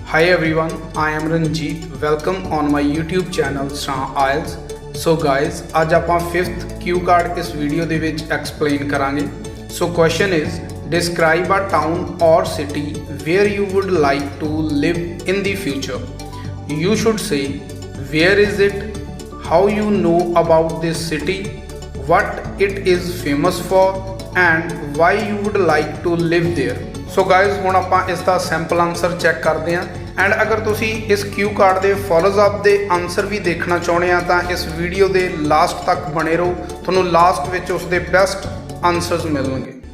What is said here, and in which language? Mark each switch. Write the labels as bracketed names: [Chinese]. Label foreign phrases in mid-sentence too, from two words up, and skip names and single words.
[English] Hi everyone, I am Ranjit. Welcome on my YouTube channel Sran IELTS. So guys, [Punjabi] आज ਆਪਾਂ [English] 5th Q card [Hindi] इस वीडियो [Punjabi] ਦੇ ਵਿੱਚ explain ਕਰਾਂਗੇ. [English] So question is, describe a town or city where you would like to live in the future. You should say where is it, how you know about this city, what it is famous for and why you would like to live there. so guys [Punjabi] ਹੁਣ ਆਪਾਂ ਇਸ ਦਾ [English] sample answer [Punjabi] ਚੈੱਕ ਕਰਦੇ ਹਾਂ ਐਂਡ ਅਗਰ ਤੁਸੀਂ ਇਸ [English] Q card [Punjabi] ਦੇ [English] follows up [Punjabi] ਦੇ ਆਨਸਰ ਵੀ ਦੇਖਣਾ ਚਾਹੁੰਦੇ ਆ ਤਾਂ ਇਸ ਵੀਡੀਓ ਦੇ ਲਾਸਟ ਤੱਕ ਬਣੇ ਰਹੋ, ਤੁਹਾਨੂੰ ਲਾਸਟ ਵਿੱਚ ਉਸ ਦੇ [English] best answers [Punjabi] ਮਿਲਣਗੇ।